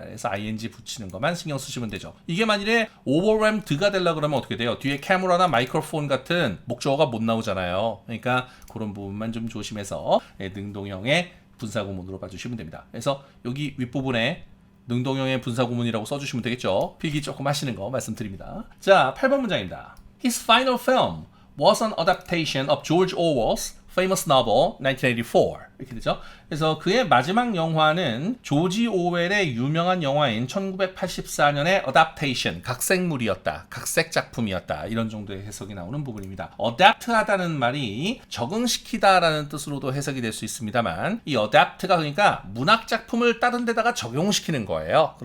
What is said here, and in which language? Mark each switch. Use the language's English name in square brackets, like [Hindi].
[Korean] 그래서 ing 붙이는 것만 신경 쓰시면 되죠. 이게 만일에 overwhelmed가 되려 그러면 어떻게 돼요? 뒤에 camera나 마이크로폰 같은 목적어가 못 나오잖아요. 그러니까 그런 부분만 좀 조심해서 능동형의 분사구문으로 봐주시면 됩니다. 그래서 여기 윗부분에 능동형의 분사구문이라고 써주시면 되겠죠. 필기 조금 하시는 거 말씀드립니다. 자, 8번 문장입니다. [English] His final film was an adaptation of George Orwell's famous novel 1984 [Korean] 이렇게 되죠. 그래서 그의 마지막 영화는 조지 오웰의 유명한 영화인 1984년의 adaptation, 각색물이었다, 각색 작품이었다 이런 정도의 해석이 나오는 부분입니다. adapt하다는 말이 적응시키다라는 뜻으로도 해석이 될 수 있습니다만 이 adapt가 그러니까 문학 작품을 다른 데다가 적용시키는 거예요.